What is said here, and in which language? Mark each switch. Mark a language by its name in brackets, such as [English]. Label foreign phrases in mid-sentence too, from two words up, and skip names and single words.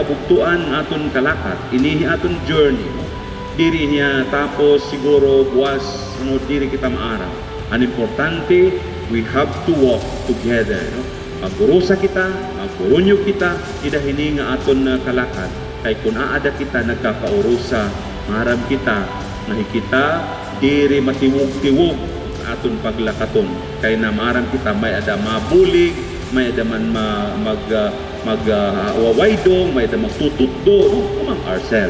[Waray] kabuktuan aton kalakat, inihi aton journey. Diri niya tapos siguro buwas ano diri kita maaraw. Ang importante, [English] we have to walk together. [Waray] No? Magburusa kita, magburunyo kita, idahini nga aton kalakat. Kay kung aada kita nagkakaurusa, maram kita, nakikita, diri matiwog-tiwog aton paglakaton. Kay na maram kita may ada mabulig, may ada man wawaydong, may ada magtututdo [English] among ourselves.